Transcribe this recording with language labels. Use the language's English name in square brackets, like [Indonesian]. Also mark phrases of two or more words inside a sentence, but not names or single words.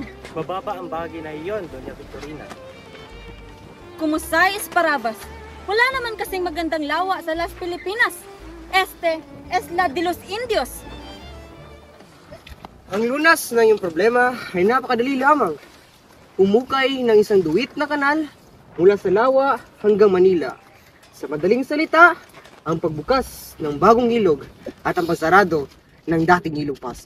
[Filipino] Mababa ang bagay na iyon, Doña Victorina. Kumusay Esparabas. Wala naman kasing magandang lawa sa Las Pilipinas. [Spanish] Este es la de los Indios. [Filipino] Ang lunas ng iyong problema ay napakadali lamang. Umukay ng isang duwit na kanal mula sa Lawa hanggang Manila. Sa madaling salita, ang pagbukas ng bagong ilog at ang pagsarado ng dating ilog Pasig.